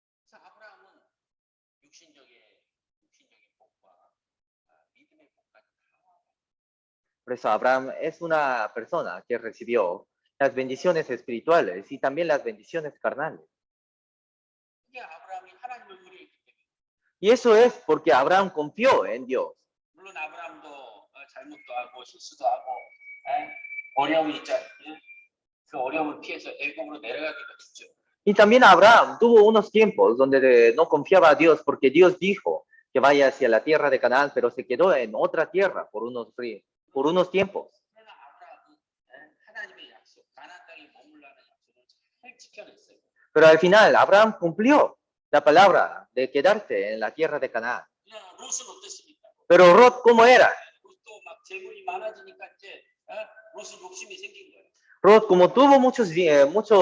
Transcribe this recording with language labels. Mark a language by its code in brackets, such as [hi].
[ko] 그래서 아브라함은 육신적인 복과 믿음의 복까지 다 [es] Por eso Abraham es una persona que recibió las bendiciones espirituales y también las bendiciones carnales. [ko] 그게 아브라함이 하나님을 의뢰했기 때문에. [es] Y eso es porque Abraham confió en Dios. [ko] 물론 아브라함도 잘못도 하고 실수도 하고 어려움이 있잖아요. 그 어려움을 피해서 애굽으로 내려가기도 했죠. [es] Y también Abraham tuvo unos tiempos donde no confiaba a Dios porque Dios dijo que vaya hacia la tierra de Canaán, pero se quedó en otra tierra por unos tiempos. [ko] 그러나 아브라함은 하나님의 약속, 가나안 땅에 머물라는 약속을 잘 지켜냈어요. [es] Pero al final Abraham cumplió la palabra de quedarse en la tierra de Canaán. [ko] 그러나 롯은 어땠습니까? [es] Pero Lot, ¿cómo era? [ko] 롯도 막 재물이 많아지니까 이제 롯은 욕심이 생긴 거예요. [es] Lot, como tuvo muchos dineros,